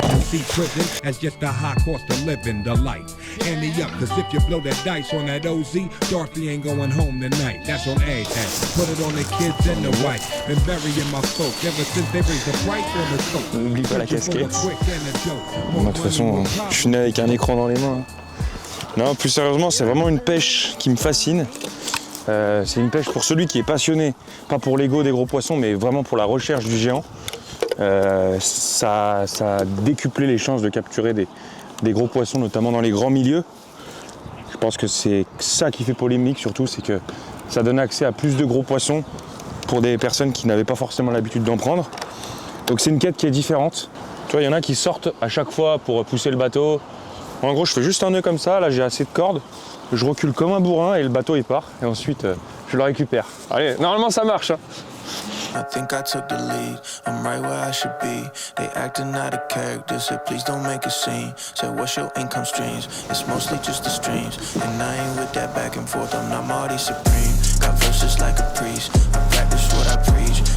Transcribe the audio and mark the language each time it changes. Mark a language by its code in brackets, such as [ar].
[en] See prison as just a high cost of living, the life. Hand me up, cause if you blow that dice on that OZ, Dorothy ain't going home tonight. That's on everything. Put it on the kids and the wife. Been burying my folk ever since they raised the price on the soap. [fr] N'oublie pas la casquette. Bon, de toute façon, je suis né avec un écran dans les mains. Non, plus sérieusement, c'est vraiment une pêche qui me fascine. C'est une pêche pour celui qui est passionné, pas pour l'ego des gros poissons, mais vraiment pour la recherche du géant. Ça a décuplé les chances de capturer des gros poissons, notamment dans les grands milieux. Je pense que c'est ça qui fait polémique surtout, c'est que ça donne accès à plus de gros poissons pour des personnes qui n'avaient pas forcément l'habitude d'en prendre. Donc c'est une quête qui est différente. Tu vois, il y en a qui sortent à chaque fois pour pousser le bateau. En gros, je fais juste un nœud comme ça, là j'ai assez de cordes, je recule comme un bourrin et le bateau il part. Et ensuite, je le récupère. Allez, normalement ça marche. Hein. [en] I think I took the lead, I'm right where I should be. They acting out of character, said please don't make a scene. Said what's your income streams? It's mostly just the streams. And I ain't with that back and forth, I'm not Marty Supreme. Got verses like a priest, I practice what I preach.